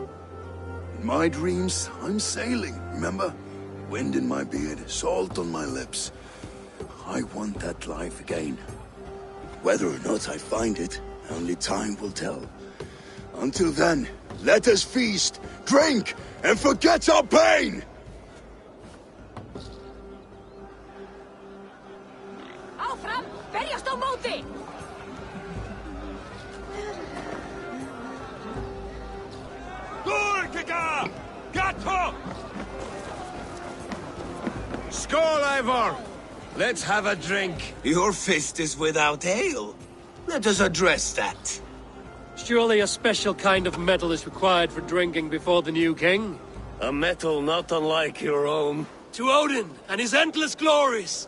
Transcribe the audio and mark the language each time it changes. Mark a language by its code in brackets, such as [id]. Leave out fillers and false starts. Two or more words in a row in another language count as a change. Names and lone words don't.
[en] In my dreams, I'm sailing, remember? Wind in my beard, salt on my lips. I want that life again. Whether or not I find it, only time will tell. Until then, let us feast, drink, and forget our pain! [is] Áfram! Berjast á móti! Gurgiga! Gato! Skål, Eivor! [en] Let's have a drink. Your fist is without ale. Let us address that. Surely a special kind of metal is required for drinking before the new king? A metal not unlike your own. To Odin and his endless glories!